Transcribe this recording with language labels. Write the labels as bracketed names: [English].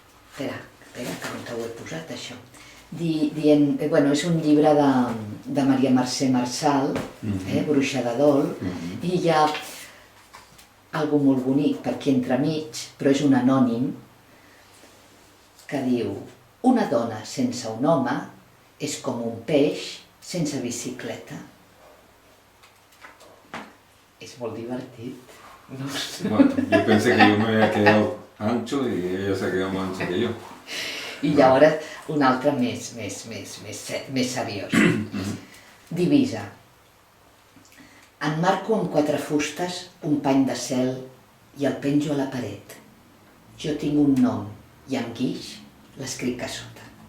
[Catalan] Espera, que no t'ho he posat, això. Bueno, és un llibre de Maria Mercè Marçal, Bruixa de Dol, i hi ha algo molt bonic per aquí entremig, però és un anònim, que diu: una dona sense un home és com un peix sense bicicleta. És molt divertit. No sé. [Spanish] Bueno, yo pensé que yo me había quedado ancho y ella se ha quedado más ancha que yo. [Catalan] I llavors un altre més seriós. Divisa. Enmarco amb 4 fustes un pany de cel i el penjo a la paret. Jo tinc un nom i amb guix l'escric a sota.